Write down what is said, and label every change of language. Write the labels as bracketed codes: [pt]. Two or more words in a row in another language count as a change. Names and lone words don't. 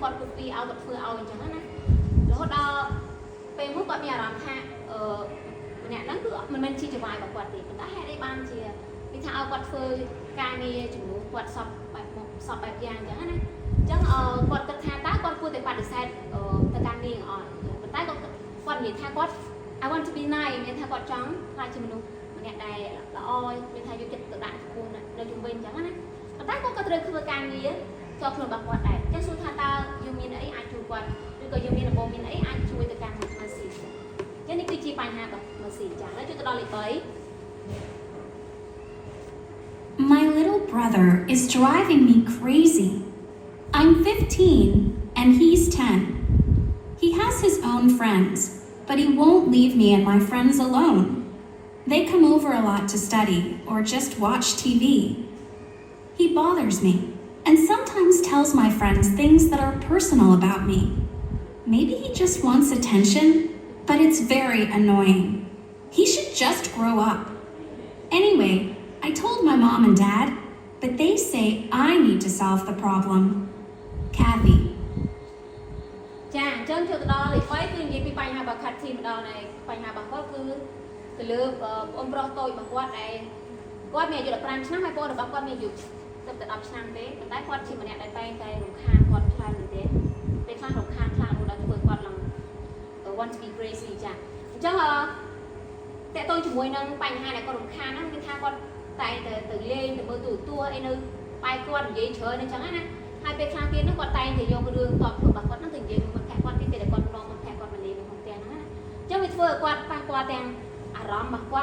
[km] គាត់គូពីឲ្យគាត់ធ្វើឲ្យអញ្ចឹងណារហូតដល់ពេលមួយគាត់មានអារម្មណ៍ថាម្នាក់ហ្នឹងគឺមិនមែនជាចង្វាយរបស់គាត់ទេប៉ុន្តែហេតុអីបានជាគេថាឲ្យគាត់ធ្វើ ការងារជំនួសគាត់សពបែបយ៉ាងអញ្ចឹងណាអញ្ចឹងគាត់គិតថាតើគាត់គួរតែបដិសេធទៅការងារអត់ប៉ុន្តែគាត់និយាយថាគាត់ [en] I want to be nice [km] មានថាគាត់ចង់ខ្លាចជាមនុស្សម្នាក់ដែលល្អមានថាយកចិត្តទៅដាក់ចំពោះនៅជុំវិញអញ្ចឹងណាប៉ុន្តែគាត់ក៏ត្រូវធ្វើការងារចូលខ្លួនរបស់គាត់ដែរចឹងសួរថាតើយើងមានអីអាចជួយគាត់ឬក៏យើងមានដំបូងមានអីអាចជួយទៅកាន់ Mercy ចឹងនេះគឺជាបញ្ហារបស់ Mercy ចាហើយជួយទៅដល់លេខ3 [en] My little brother is driving me crazy. I'm 15 and he's 10. He has his own friends, but he won't leave me and my friends alone. They come over a lot to study or just watch TV. He bothers me and sometimes tells my friends things that are personal about me. Maybe he just wants attention, but it's very annoying. He should just grow up. Anyway, I told my mom and dad, but they say I need to solve the problem. Kathy. [km] ចាអញ្ចឹងចូលទៅដល់លេខ3គឺនិយាយពីបញ្ហារបស់ Kathy ម្ដងហើយបញ្ហារបស់គាត់គឺទៅលើបងប្អូនប្រុសតូចរបស់គាត់ដែលគាត់មានអាយុ15ឆ្នាំហើយបងរបស់គាត់មានអាយុទៅ10ឆ្នាំទេប៉ុន្តែគាត់ជាម្នាក់ដែលតែងតែរំខានគាត់ខ្លាំងមែនទេពេលខ្លះរំខានខ្លាំង រហូតដល់ធ្វើគាត់ឡើង [en] want to be crazy [km] ចាអញ្ចឹងតើតើជាមួយនឹងបញ្ហាដែលគាត់រំខានហ្នឹងគឺថាគាត់តែទៅលេងទៅមើលទូរទស្សន៍អីនៅបែកគាត់និយាយច្រើនអញ្ចឹងណាហើយពេលខ្លះទៀតហ្នឹងគាត់តែង តែយករឿងតបរបស់គាត់ហ្នឹងទៅនិយាយមួយមិត្តភក្តិគាត់ទៀតពេលដែលគាត់រងមិត្តភក្តិគាត់មកលេងក្នុងផ្ទះហ្នឹងណាអញ្ចឹងវាធ្វើឲ្យគាត់ប៉ះពាល់ទាំងអារម្មណ៍របស់